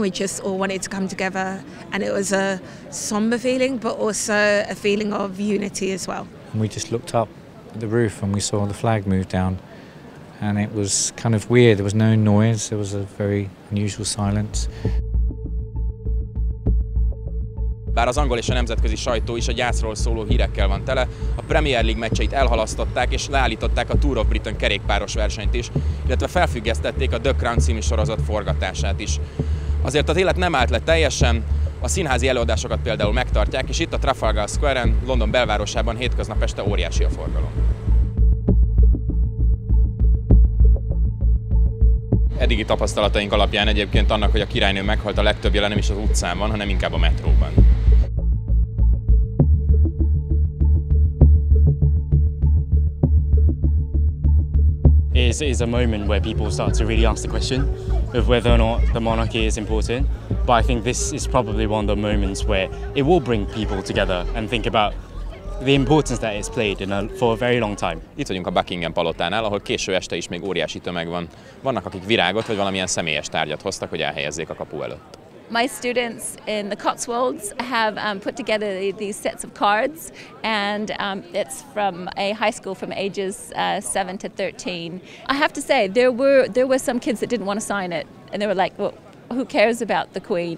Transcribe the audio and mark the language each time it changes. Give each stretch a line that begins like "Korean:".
English: We just all wanted to come together, and it was a somber feeling, but also a feeling of unity as well. And we just looked up at the roof and we saw the flag move down, and it was kind of weird. There was no noise. There was a very unusual silence.
Hungarian: Bár az angol és a nemzetközi sajtó is a gyászról szóló hírekkel van tele, a Premier League meccseit elhalasztották és leállították a Tour of Britain kerékpáros versenyt is, illetve felfüggesztették a The Crown című sorozat forgatását is. Azért az élet nem állt le teljesen, a színházi előadásokat például megtartják, és itt a Trafalgar Square-en, London belvárosában hétköznap este óriási a forgalom. Eddigi tapasztalataink alapján egyébként annak, hogy a királynő meghalt, a legtöbb jele nem is az utcán van, hanem inkább a metróban.
English: Is a moment where people start to really ask the question of whether or not the monarchy is important. But I think this is probably one of the moments where it will bring people together and think about the importance that it's played for a very long time.
Hungarian: Itt vagyunk a Buckingham palotánál, ahol késő este is még óriási tömeg van. Vannak, akik virágot vagy valamilyen személyes tárgyat hoztak, hogy elhelyezzék a kapu előtt.
English: My students in the Cotswolds have put together these sets of cards, and it's from a high school from ages 7 to 13. I have to say, there were some kids that didn't want to sign it, and they were like, well, who cares about the Queen?